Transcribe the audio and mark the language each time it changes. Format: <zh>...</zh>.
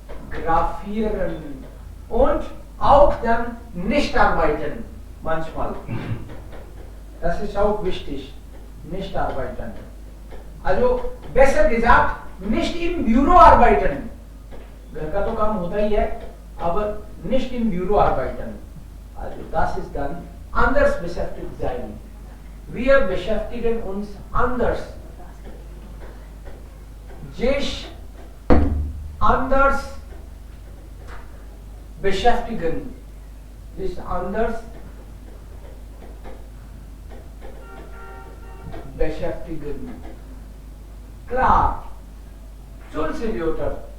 <de>Fotografieren und auch dann nicht arbeiten manchmal. Das ist auch wichtig, nicht arbeiten. Also besser gesagt, nicht im Büro arbeiten.</de> <hi>घर का तो काम होता ही है,</hi> <de>aber nicht im Büro arbeiten. Also das ist dann anders beschäftigt sein. Wir beschäftigen uns anders. Sich anders beschäftigen. Sich anders beschäftigen. Klar, Schulz Lyotter</de>